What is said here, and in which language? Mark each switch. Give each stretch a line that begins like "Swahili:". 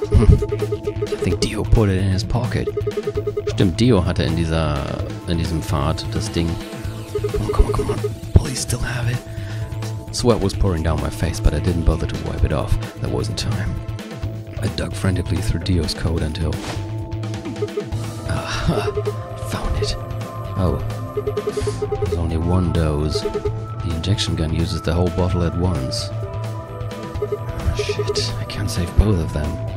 English: I think Dio put it in his pocket.
German: Stimmt, Dio hatte in diesem Pfad das Ding.
English: Come on. Please still have it. Sweat was pouring down my face, but I didn't bother to wipe it off. There wasn't time. I dug frantically through Dio's coat until... found it. Oh. There's only one dose. The injection gun uses the whole bottle at once. Shit, I can't save both of them.